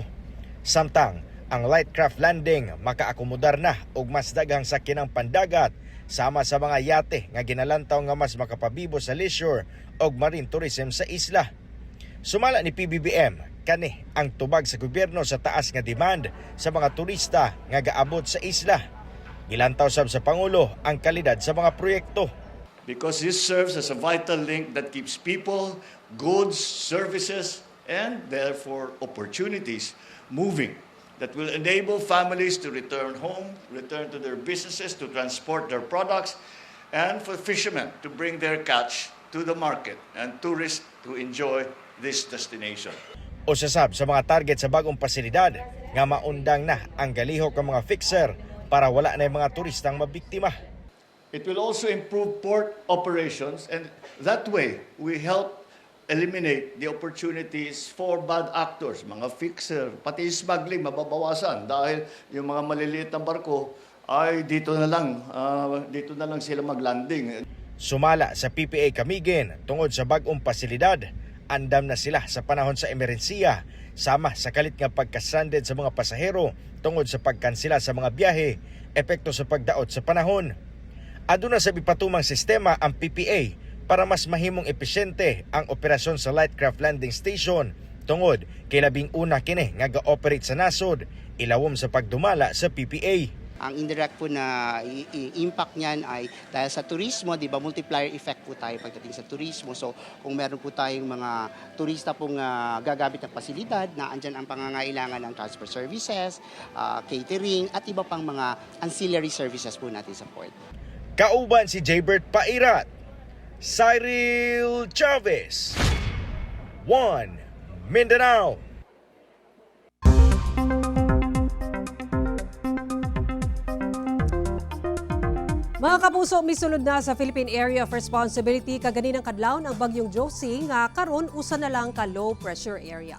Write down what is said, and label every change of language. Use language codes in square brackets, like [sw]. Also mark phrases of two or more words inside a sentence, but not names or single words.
[ceb] Samtang ang Lightcraft Landing makaakomodar na og mas daghang sakyanang pandagat sama sa mga yate nga ginalantaw nga mas makapabibo sa leisure og [en] marine tourism [ceb] sa isla. Sumala ni PBBM kani ang tubag sa gobyerno sa taas nga demand sa mga turista nga gaabot sa isla. Gilantaw sab sa Pangulo ang kalidad sa mga proyekto. [en] Because this serves as a vital link that keeps people, goods, services, and therefore opportunities moving that will enable families to return home, return to their businesses, to transport their products, and for fishermen to bring their catch to the market and tourists to enjoy this destination. [ceb] O sasab sa mga target sa bagong pasilidad nga maundang na ang galihok ng mga fixer para wala na yung mga turistang mabiktima. [en] It will also improve port operations, and that way we help eliminate the opportunities for bad actors, [tl] mga fixer, pati smuggling mababawasan dahil yung mga maliliit na barko ay dito na lang sila maglanding. [ceb] Sumala sa PPA Camiguin tungod sa bagong pasilidad, andam na sila sa panahon sa emerhensiya sama sa kalit nga pagka-stranded sa mga pasahero tungod sa pagkansela sa mga biyahe, epekto sa pagdaot sa panahon. Aduna sa ipatumang sistema ang PPA para mas mahimong epesyente ang operasyon sa Lightcraft Landing Station tungod kay labing una kini nga ga-operate sa nasod, ilawom sa pagdumala sa PPA. [tl] Ang indirect po na impact niyan ay dahil sa turismo, di ba, [en] multiplier effect [tl] po tayo pagdating sa turismo. So kung meron po tayong mga turista pong gagamit ng pasilidad, na andyan ang pangangailangan ng [en] transport services, [tl] catering, at iba pang mga [en] ancillary services [tl] po natin sa port. [ceb] Kauban si Jaybert Pairat, Cyril Chavez, 1 Mindanao. Mga kapuso, misulod na sa Philippine Area of Responsibility kaganinang kadlawon ang bagyong Josie nga karon usa na lang ka [en] low pressure area.